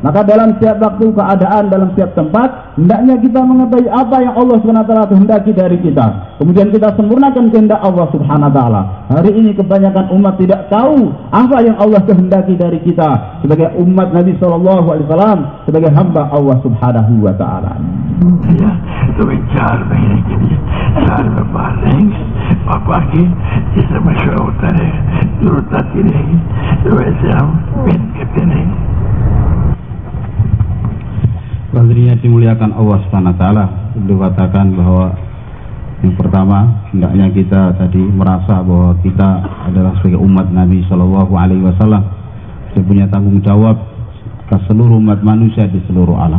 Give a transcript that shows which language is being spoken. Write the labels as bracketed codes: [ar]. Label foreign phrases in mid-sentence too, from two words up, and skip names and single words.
[id] Maka dalam setiap waktu, keadaan, dalam setiap tempat, hendaknya kita mengetahui apa yang Allah [ar] سبحانه وتعالى [id] kehendaki dari kita. Kemudian kita sempurnakan kehendak Allah [ar] سبحانه وتعالى. [id] Hari ini kebanyakan umat tidak tahu apa yang Allah kehendaki dari kita sebagai umat Nabi SAW, sebagai hamba Allah [ar] سبحانه وتعالى. [id] Ya, [hi] तो 4 महीने के लिए साल में बाहर रहेंगे और बाकी जिससे मशवरा होता रहेगा, जरूरत आती रहेगी, तो वैसे हम मेहनत करते रहेंगे. [id] Hadirin yang dimuliakan Allah [ar] سبحانه وتعالى, [id] dikatakan bahwa yang pertama hendaknya kita tadi merasa bahwa kita adalah sebagai umat Nabi [ar] صلى الله عليه وسلم, [id] kita punya tanggung jawab ke seluruh umat manusia di seluruh alam.